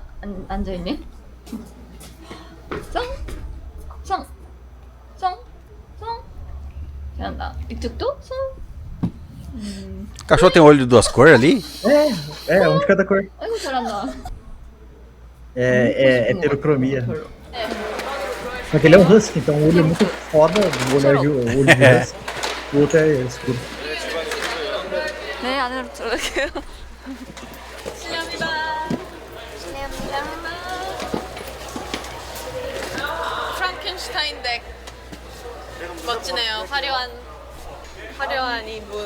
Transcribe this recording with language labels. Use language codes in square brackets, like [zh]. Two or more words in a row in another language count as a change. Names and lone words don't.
[ko] 앉아 있네. 송. 송. 송. 송. 잘한다. 이쪽도 송. [pt] Cachorro tem olho de duas cores ali? Um de cada cor. [ko] 아이고 잘한다. [pt] É heterocromia. Só que ele é um husky, então o olho é muito foda, o olho de husky. O outro é escuro. [ko] 네, 안으로 들어갈게요. 실례합니다. 프랑켄슈타인 덱. 멋지네요. 화려한 이분.